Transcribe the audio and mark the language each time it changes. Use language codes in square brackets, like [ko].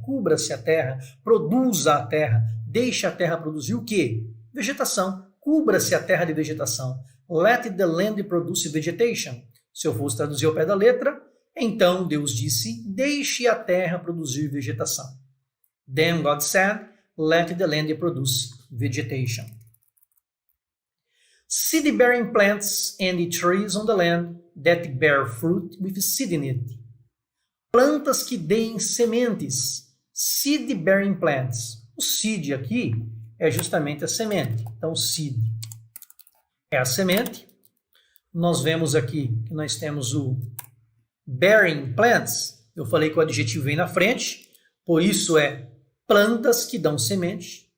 [pt] Cubra-se a terra, produza a terra. Deixe a terra produzir o quê? Vegetação. Cubra-se a terra de vegetação. [en] Let the land produce vegetation. [pt] Se eu fosse traduzir ao pé da letra, então Deus disse, deixe a terra produzir vegetação. [en] Then God said, let the land produce vegetation. Seed-bearing plants and the trees on the land that bear fruit with seed in it. [pt] Plantas que deem sementes. [en] Seed-bearing plants. [pt] O seed aqui é justamente a semente. Então, seed é a semente. Nós vemos aqui que nós temos o bearing plants. Eu falei que o adjetivo vem na frente, por isso é plantas que dão semente.